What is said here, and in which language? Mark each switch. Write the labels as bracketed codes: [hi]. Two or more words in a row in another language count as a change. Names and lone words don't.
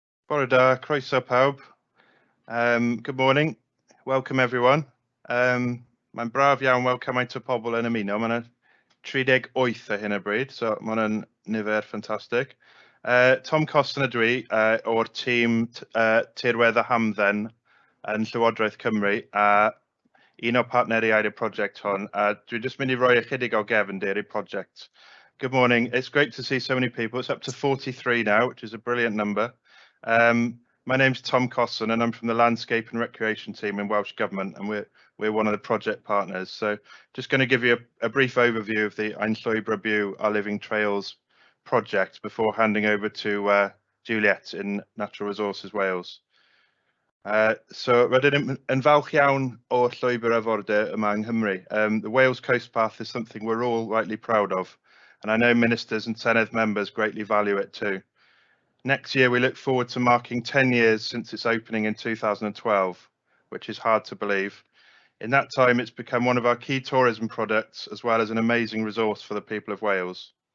[cy] Bore da, croeso pawb. [en] Good morning, welcome everyone. [cy] Mae'n braf iawn weld cymaint o pobl yn ymuno. Mae yna 38 ar hyn o bryd, so mae hwnna'n nifer ffantastig. Tom Coston ydw i o'r tîm tirwedd a hamdden yn Llywodraeth Cymru a un o partneriaid y prosiect hon. Dwi'n just mynd I roi ychydig o gefn i'r prosiect. [en] Good morning. It's great to see so many people. It's up to 43 now, which is a brilliant number. My name's Tom Cosson and I'm from the Landscape and Recreation team in Welsh Government, and we're one of the project partners. So just going to give you a brief overview of the Ein Llwybrau Byw, Our Living Trails project before handing over to Juliet in Natural Resources Wales. [cy] So rydym yn falch iawn o'r llwybr arfordir yma yng Nghymru. [en] The Wales Coast Path is something we're all rightly proud of, and I know ministers and Senedd members greatly value it too. Next year, we look forward to marking 10 years since its opening in 2012, which is hard to believe. In that time, it's become one of our key tourism products, as well as an amazing resource for the people of Wales.